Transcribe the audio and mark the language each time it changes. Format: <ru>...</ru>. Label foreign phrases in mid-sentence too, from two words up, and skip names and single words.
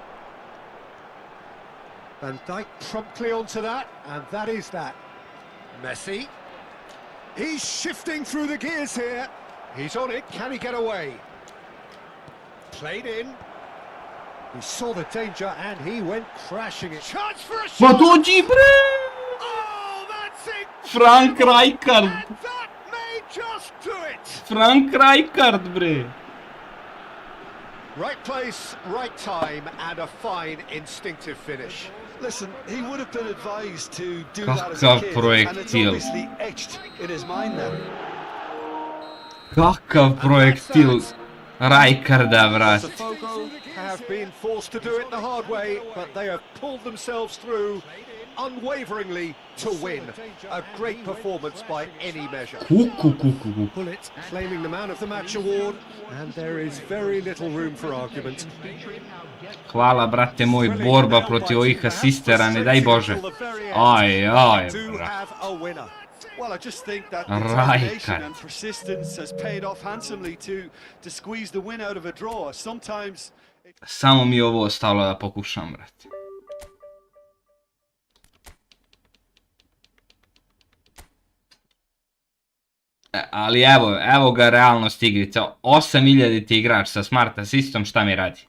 <en>Van Dijk promptly onto that, and that is that. Messi. He's shifting through the gears here. He's on it. Can he get away? Played in. He saw the danger and he went crashing it. Chance for a</en> <sr>Ma</sr> <en>shot!</en> <sr>dođi, bre!</sr> <en>Oh, that's it! Frank Rijkaard! And that may just do it!</en> <sr>Frank Rijkaard, bre!</sr> <en>Right place, right time, and a fine instinctive finish. Listen, he would have been advised to do that as a</en> <sr>Kakav</sr> <en>kid, and it's</en> <sr>projektil.</sr> <en>obviously etched in his mind now.</en> <sr>Kakav projektil Rijkaarda, brate.</sr> <en>Botafogo have been forced to do it the hard way, but they have pulled themselves through unwaveringly to win. A great performance by any measure.</en> <sr>Kuku.</sr> <en>Bullet claiming the Man of the Match award, and there is very little room for argument.</en> <sr>Hvala, brate moj, borba protiv ovih asistera, ne daj Bože. Aj,</sr> <en>Do</en> <sr>brate.</sr> <en>have a winner. Well, I just think that Rijkaard. determination and persistence has paid off handsomely to squeeze the win out of a draw. Sometimes</en> <sr>Samo mi je ovo ostalo da pokušam, brate. Ali evo ga realnost igrice. 8000 igrač sa smart asistom, šta mi radi?</sr>